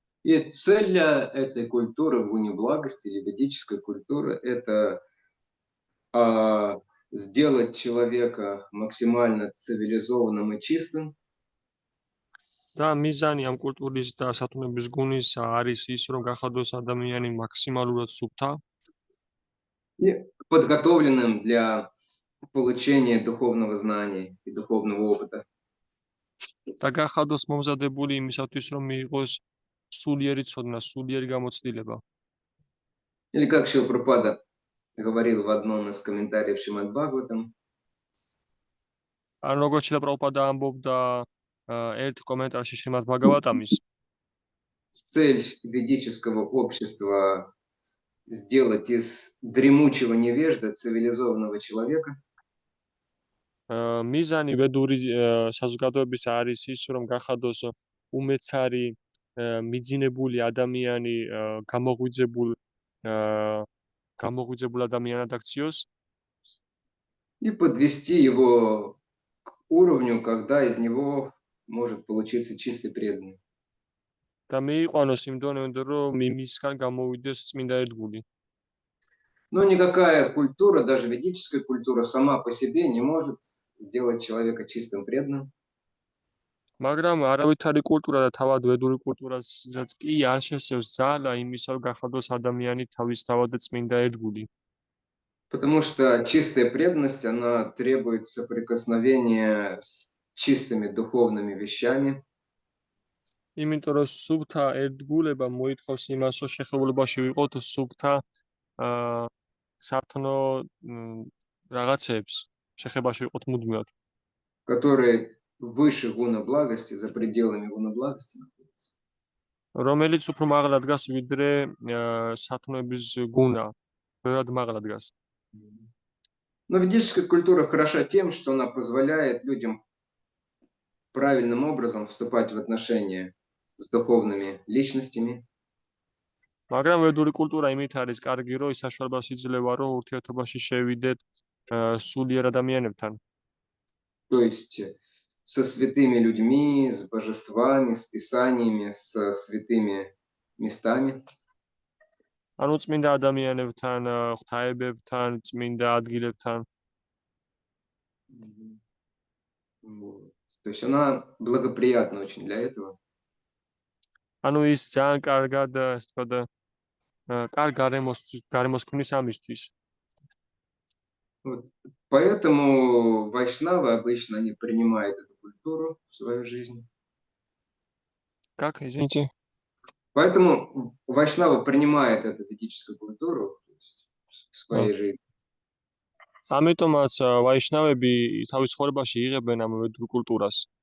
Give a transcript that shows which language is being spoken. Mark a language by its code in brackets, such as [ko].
[ru] И цель этой культуры в Гуне Благости или ведической культуры – это сделать человека максимально цивилизованным и чистым. [ka] და მიზანი ამ კულტურის და სათნოების გუნის არის ის, რომ გახადოს ადამიანი მაქსიმალურად სუფთა [ru] И подготовленным для получения духовного знания и духовного опыта. [ka] და გახადოს მომზადებული იმისათვის, რომ მიიღოს სულიერი ცოდნა, სულიერი გამოცდილება. [ru] Или как Шрила Прабхупада говорил в одном из комментариев Шримад Бхагаватам, [ka] ან როგორც შილა პრაბჰუპადა ამბობდა ერთ კომენტარში შრიმად ბჰაგავატამის, [ru] цель ведического общества сделать из дремучего невежда цивилизованного человека. [ka] მიზანი ვედური საზოგადოების არის ის, რომ გახადოს უმეცარი მიძინებული ადამიანი გამოღვიძებულ ადამიანად აქციოს [ru] И подвести его к уровню, когда из него может получиться чистый преданный. [ka] და მიიყვანოს იმ დონემდე, რომ მისგან გამოვიდეს წმინდა ერთგული. [ru] Но никакая культура, даже ведическая культура, сама по себе не может сделать человека чистым преданным. [ka] მაგრამ არავითარი კულტურა და თავად ვედური კულტურასაც კი არ შესწევს ძალა იმისა, რომ გახადოს ადამიანი თავისთავად წმინდა ერთგული. [ru] Потому что чистая преданность, она требует соприкосновения с чистыми духовными вещами. [ka] იმიტომ რომ სუფთა ერთგულება მოითხოვს იმას, რომ შეხებულებაში ვიყოთ სუფთა სათნო რაღაცებს, შეხებაში ვიყოთ მუდმივად. [ru] Который выше гуна благости, за пределами гуна благости находится. [ka] რომელიც უფრო მაღლა დგას ვიდრე სათნოების გუნა, ბევრად მაღლა დგას. [ru] Но ведическая культура хороша тем, что она позволяет людям правильным образом вступать в отношения с духовными личностями. [ka] მაგრამ ვედური კულტურა იმით არის კარგი, რომ ის საშუალებას იძლევა, რომ ურთიერთობაში შევიდეთ სულიერ ადამიანებთან. [ru] То есть со святыми людьми, с божествами, с писаниями, со святыми местами. [ka] ანუ წმინდა ადამიანებთან, ღვთაებებთან, წმინდა ადგილებთან. [ru] То есть она благоприятна очень для этого. [ka] ანუ ის ძალიან კარგად, ასე ვთქვათ, კარგ გარემოს ქმნის ამისთვის. [ru] Поэтому вайшнавы обычно не принимают эту культуру в свою жизнь. Как, извините? Поэтому вайшнавы принимают эту ведическую культуру в своей жизни. [ka] ამიტომაც ვაიშნავები თავის ცხოვრებაში იღებენ ამ ვედურ კულტურას.